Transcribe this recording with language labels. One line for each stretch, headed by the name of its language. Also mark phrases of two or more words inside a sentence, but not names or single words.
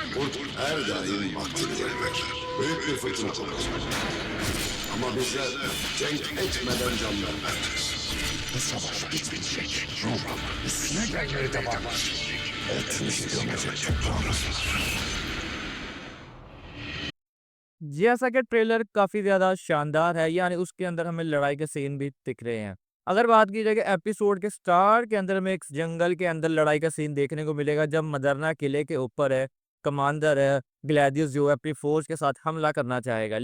Turkish: Kurt her daim vaktini bekler. Büyük bir fırtına kopacak. Ama bizler cenk etmeden can vermez. Bu savaş bitmeyecek. Üstüne gelmeye devam edecek. Etimizi gömecek toprağımız.
Hindi: जैसा कि ट्रेलर काफ़ी ज़्यादा शानदार है, यानी उसके अंदर हमें लड़ाई के सीन भी दिख रहे हैं। अगर बात की जाए कि एपिसोड के स्टार्ट के अंदर हमें एक जंगल के अंदर लड़ाई का सीन देखने को मिलेगा, जब मदरना किले के ऊपर है, कमांडर है, ग्लैदियस जो है अपनी फ़ौज के साथ हमला करना चाहेगा।